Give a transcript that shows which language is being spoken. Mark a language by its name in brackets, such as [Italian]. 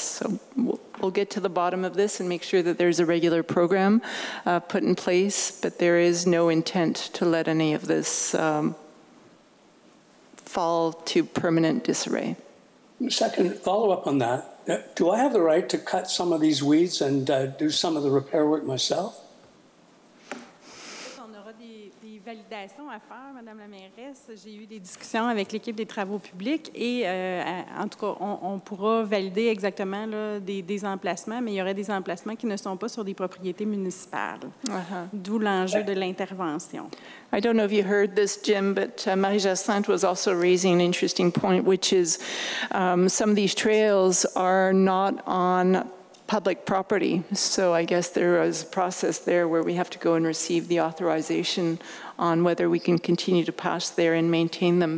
[English] So we'll get to the bottom of this and make sure that there's a regular program put in place, but there is no intent to let any of this fall to permanent disarray. Second, follow-up on that. Do I have the right to cut some of these weeds and do some of the repair work myself? [French] On aura des validations à faire, Madame la mairesse. J'ai eu des discussions avec l'équipe des travaux publics et, en tout cas, on pourra valider exactement là, des emplacements, mais il y aurait des emplacements qui ne sont pas sur des propriétés municipales. D'où l'enjeu de l'intervention. [English] I don't know if you heard this, Jim, but Marie-Jacinthe was also raising an interesting point, which is some of these trails are not on public property. So I guess there is a process there where we have to go and receive the authorization on whether we can continue to pass there and maintain them.